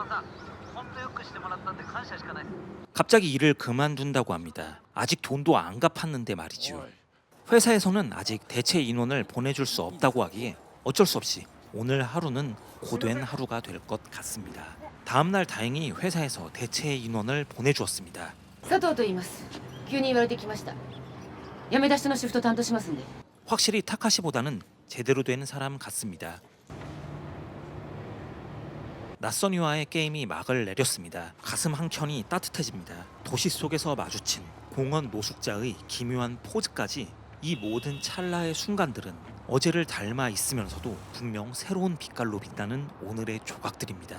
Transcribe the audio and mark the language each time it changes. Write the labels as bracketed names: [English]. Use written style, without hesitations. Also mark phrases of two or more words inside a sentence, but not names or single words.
[Korean] 갑자기 일을 그만둔다고 합니다. 아직 돈도 안 갚았는데 말이죠. 회사에서는 아직 대체 인원을 보내줄 수 없다고 하기에 어쩔 수 없이 오늘 하루는 고된 하루가 될 것 같습니다. 다음날 다행히 회사에서 대체 인원을 보내주었습니다. [Japanese] 佐藤と言います。急に言われてきました。辞め出しのシフト担当しますんで。 [Korean] 확실히 타카시보다는 제대로 된 사람 같습니다. 낯선 이와의 게임이 막을 내렸습니다. 가슴 한켠이 따뜻해집니다. 도시 속에서 마주친 공원 노숙자의 기묘한 포즈까지 이 모든 찰나의 순간들은 어제를 닮아 있으면서도 분명 새로운 빛깔로 빛나는 오늘의 조각들입니다.